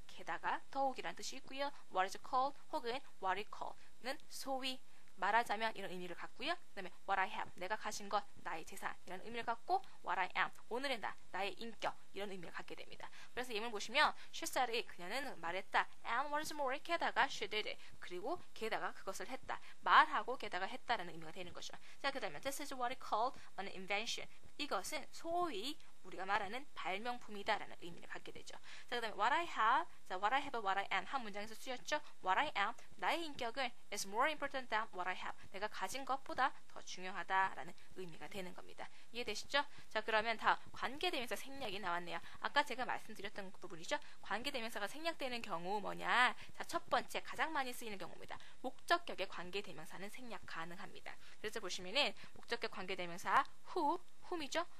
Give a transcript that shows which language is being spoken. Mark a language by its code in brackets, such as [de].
[ko] 게다가 더욱이라는 뜻이 있고요. What is called 혹은 what is called는 소위 말하자면 이런 의미를 갖고요. 그 다음에 what I have, 내가 가진 것, 나의 재산 이런 의미를 갖고 what I am, 오늘의 나, 나의 인격 이런 의미를 갖게 됩니다. 그래서 예문 보시면 she said 그녀는 말했다. [en] And what is more, [ko] 게다가 [en] she did, [ko] 그리고 게다가 그것을 했다. 말하고 게다가 했다라는 의미가 되는 거죠. 자, 그 다음에 [en] this is what is called an invention. [ko] 이것은 소위 우리가 말하는 발명품이다라는 의미를 갖게 되죠. 자, 그 다음에 what I have, 자, what I have, what I am 한 문장에서 쓰였죠. [en] What I am, [ko] 나의 인격은 [en] is more important than what I have. [ko] 내가 가진 것보다 더 중요하다라는 의미가 되는 겁니다. 이해되시죠? 자, 그러면 다 관계대명사 생략이 나왔네요. 아까 제가 말씀드렸던 부분이죠. 관계대명사가 생략되는 경우 뭐냐? 자, 첫 번째 가장 많이 쓰이는 경우입니다. 목적격의 관계대명사는 생략 가능합니다. 그래서 보시면은 목적격 관계대명사 whom이죠?